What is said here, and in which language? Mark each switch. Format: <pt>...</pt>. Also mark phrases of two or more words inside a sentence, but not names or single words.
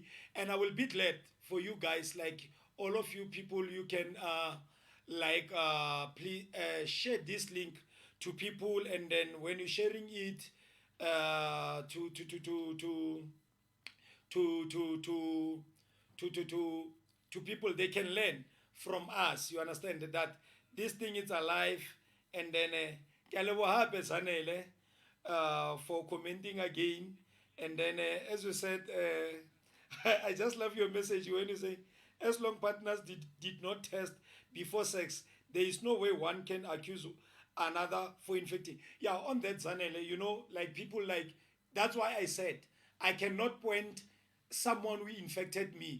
<en>And I will be glad for you guys, like all of you people, you can please share this link to people, and then when you're sharing it to to to to to to to to to people they can learn from us. You understand that this thing is alive. And then</en> <st>ke a leboha hape</st> <en>Zanele for commenting again. And then as you said, I just love your message when you say as long partners did not test before sex, there is no way one can accuse another for infecting. Yeah, on that Zanele, you know, like people like that's why I said I cannot point someone who infected me.</en>